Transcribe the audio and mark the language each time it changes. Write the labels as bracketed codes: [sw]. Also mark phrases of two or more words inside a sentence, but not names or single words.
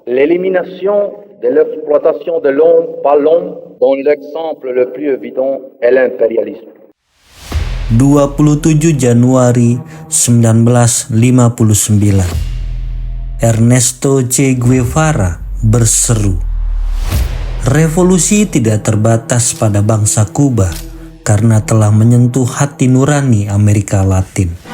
[fr] l'élimination de l'exploitation de l'homme par l'homme, dont l'exemple le plus évident est l'impérialisme. [id] 27 Januari 1959, Ernesto Che Guevara berseru, revolusi tidak terbatas pada bangsa Kuba karena telah menyentuh hati nurani Amerika Latin.